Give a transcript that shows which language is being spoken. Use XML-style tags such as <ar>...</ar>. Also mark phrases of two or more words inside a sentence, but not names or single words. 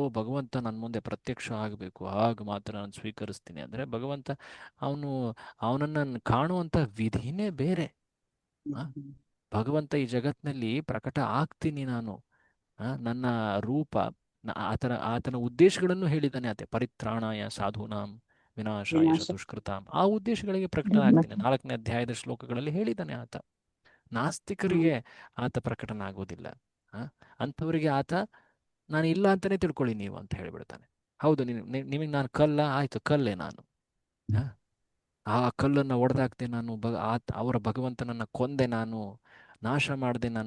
<kn>ಓ, ಭಗವಂತ ನನ್ನ ಮುಂದೆ ಪ್ರತ್ಯಕ್ಷ ಆಗಬೇಕು, ಆಗ ಮಾತ್ರ ನಾನು ಸ್ವೀಕರಿಸ್ತೀನಿ ಅಂದ್ರೆ ಭಗವಂತ ಅವನನ್ನು ಕಾಣುವಂತ ವಿಧಿನೇ ಬೇರೆ. ಆ? ಭಗವಂತ ಈ ಜಗತ್ನಲ್ಲಿ ಪ್ರಕಟ ಆಗ್ತೀನಿ ನಾನು. ನನ್ನ ರೂಪ, ಆತನ ಉದ್ದೇಶಗಳನ್ನು ಹೇಳಿದ್ದಾನೆ.</kn> <sa>ಆತ ಪರಿತ್ರಾಣಾಯ ಸಾಧೂನಾಂ ವಿನಾಶಾಯ ವಿನಾಶ. ಚತುಷ್ಕೃತಾಂ.</sa> <kn>ಆ ಉದ್ದೇಶಗಳಿಗೆ ಪ್ರಕಟ ಆಗ್ತೀನಿ 4ನೇ ಅಧ್ಯಾಯದ ಶ್ಲೋಕಗಳಲ್ಲಿ ಹೇಳಿದ್ದಾನೆ ಆತ. ನಾಸ್ತಿಕರಿಗೆ ಆತ ಪ್ರಕಟನಾಗುವುದಿಲ್ಲ. ಅಂಥವರಿಗೆ ಆತ ನಾನು ಇಲ್ಲ ಅಂತಾನೆ ತಿಳ್ಕೊಳ್ಳಿ ನೀವು ಅಂತ ಹೇಳಿಬಿಡ್ತಾನೆ. ಹೌದು, ನಿಮಗೆ ನಾನು ಕಲ್ಲ, ಆಯ್ತು ಕಲ್ಲೇ ನಾನು. ಆ ಕಲ್ಲನ್ನು ಒಡೆದಾಕ್ದೆ ನಾನು, ಅವರ ಭಗವಂತನನ್ನ ಕೊಂದೆ ನಾನು, ನಾಶ ಮಾಡಿದೆ ನಾನು.</kn>